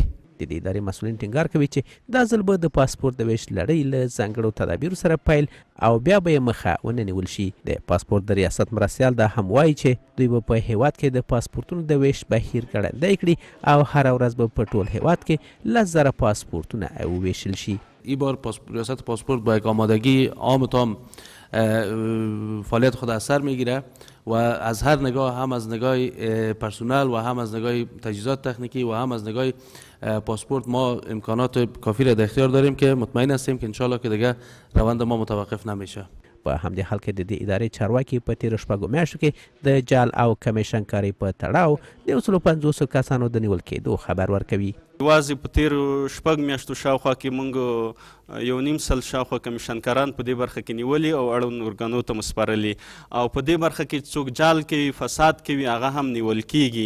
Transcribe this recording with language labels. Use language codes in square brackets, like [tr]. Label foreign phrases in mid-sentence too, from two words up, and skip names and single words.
[ps] د دې ادارې مسؤلین ټینګار کوي چې دا ځل به د پاسپورت د ویش لړۍ له ځانګړو تدابیرو سره پیل او بیا به یې مخه ونه نیول شي. د پاسپورت د ریاست مرستیال دا هم وایي چې دوی به په هیواد کې د پاسپورتونو د ویش بهیر ګړندی کړي او هره ورځ به په ټول هیواد کې 10,000 پاسپورتونه وویشل شي. [fa] این بار ریاست پاسپورت با یک آمادگی عام تام فعالیت خود از سر میگیره و از هر نگاه، هم از نگاه پرسونل و هم از نگاه تجهیزات تکنیکی و هم از نگاه پاسپورت ما امکانات کافی را در اختیار داریم که مطمئن هستیم که انشالله که دیگه روند ما متوقف نمیشه. [ps] په همدې حال کې د دې ادارې چارواکي په تیرو شپږو میاشتو کې د جال او کمیشن کاري په تړاو د 150 کسانو د نیول کېدو خبر ورکوي. یوازې په تیرو شپږ میاشتو شاوخوا کې موږ 1.5 شاوخوا کمیشنکاران په دې برخه کې نیولي او اړوند ارګانو ته مسپارلي او په دې برخه کې څوک جال کوي فساد کوي هغه هم نیول کیږي.